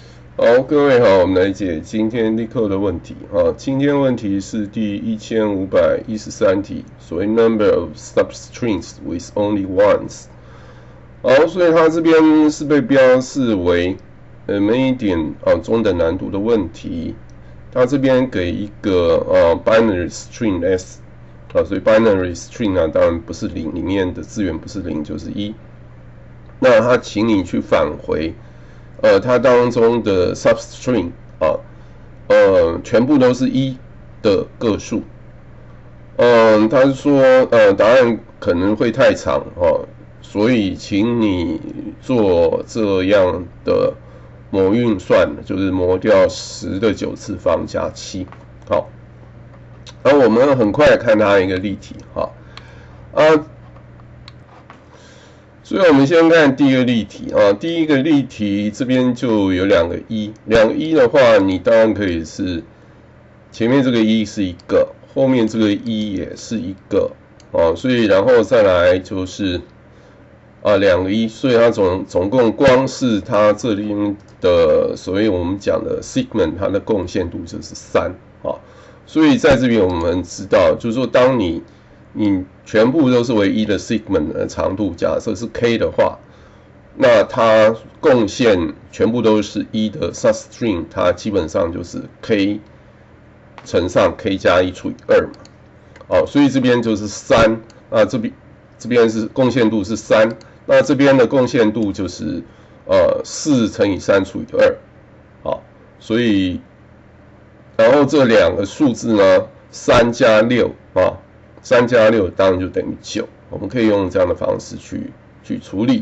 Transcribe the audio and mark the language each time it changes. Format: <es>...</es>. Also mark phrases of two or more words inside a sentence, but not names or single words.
<zh>好，各位好，我們來解今天LeetCode的問題啊。今天問題是第1513題，所謂</zh> <en>number of substrings with only ones。</en> <zh>好，所以它這邊是被標示為medium 中等難度的問題。它這邊給一個</zh> <en>binary string s</en> <zh>所以</zh> <en>binary string</en> <zh>當然不是0，裡面的字元不是0就是1。那它請你去返回。它當中的 substring 全部都是1的個數。他說答案可能會太長所以請你做這樣的模運算，就是模掉10的9次方加7。好，那我們很快來看它一個例題所以我們先看第一個例題第一個例題這邊就有2個1，2個1的話，你當然可以是前面這個1是一個，後面這個1也是一個所以然後再來就是2個1，所以它總共光是它這裡的所謂我們講的 segment，它的貢獻度就是3所以在這邊我們知道，就是說當你全部都是為1的 segment 的長度，假設是 k 的話，那它貢獻全部都是1的 substring， 它基本上就是 k 乘上 k 加1除以2嘛。所以這邊就是3，那這邊是貢獻度是3，那這邊的貢獻度就是4乘以3除以2。所以然後這2個數字呢，3加63加6當然就等於9，我們可以用這樣的方式去處理。</zh>